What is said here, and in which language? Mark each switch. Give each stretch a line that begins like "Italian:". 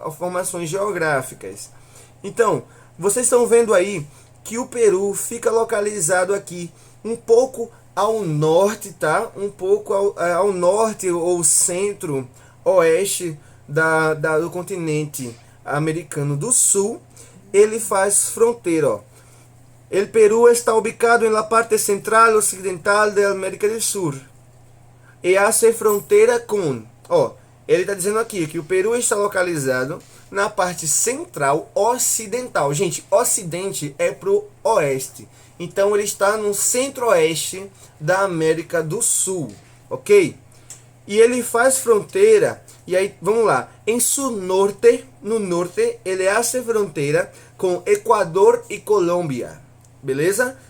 Portuguese: Informações geográficas. Então, vocês estão vendo aí que o Peru fica localizado aqui um pouco ao norte, tá? Um pouco ao norte ou centro-oeste do continente americano do Sul. Ele faz fronteira, ó.
Spanish: El Perú está ubicado en la parte central occidental de América del Sur e hace fronteira com...
Portuguese: Ó, ele está dizendo aqui que o Peru está localizado na parte central ocidental. Gente, ocidente é pro oeste. Então ele está no centro-oeste da América do Sul, ok? E ele faz fronteira, e aí, vamos lá, em su norte, no norte, ele
Spanish: hace
Portuguese: fronteira com Equador e Colômbia. Beleza?